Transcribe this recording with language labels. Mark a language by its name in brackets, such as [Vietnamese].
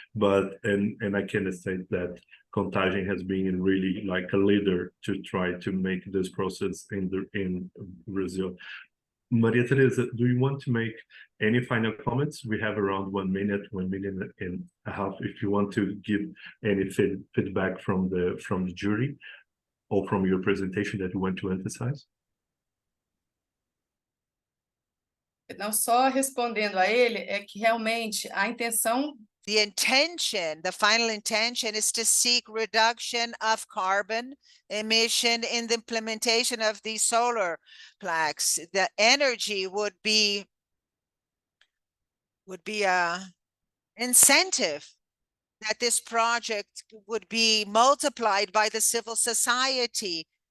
[English] But and I can state that Contagem has been really like a leader to try to make this process in Brazil. Maria Teresa, do you want to make any final comments? We have around 1 minute and a half. If you want to give any feedback from the jury or from your presentation that you want to emphasize. [Portuguese] Não, só respondendo a ele, é que realmente a intenção. [English] The intention, the final intention, is to seek reduction of carbon emission in the implementation of these solar plaques. The energy would be a incentive that this project would be multiplied by the civil society